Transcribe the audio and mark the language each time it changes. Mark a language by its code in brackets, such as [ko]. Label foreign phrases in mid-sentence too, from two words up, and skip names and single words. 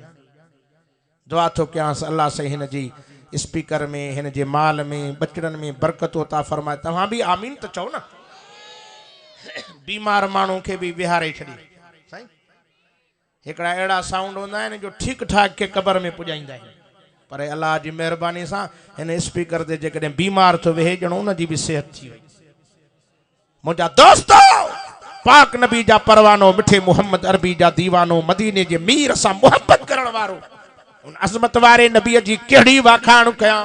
[sd] दुआ थो कयांसि अल्लाह साईं हिन जी स्पीकर में, हिन जे माल में, बचड़नि में बरकत अता फरमाए। तव्हां भी आमीन त चओ न। बीमार माण्हू खे भी विहारे छॾी साईं। हिकिड़ा अहिड़ा साउंड हूंदा आहिनि जो ठीक ठाक के कबर में पुॼाईंदा आहिनि, पर अल्लाह जी महिरबानी सां हिन स्पीकर ते जेकॾहिं बीमार थो वेहे, ॼण उन जी भी सेहत थी वई। मुंहिंजा दोस्तो, पाक नबी जा परवानो, मिठे मोहम्मद अरबी जा दीवानो, मदीने जे मीर सां मोहब्बत करण वारो, उन अज़मत वारे नबीअ जी कहिड़ी वाखाण कयां।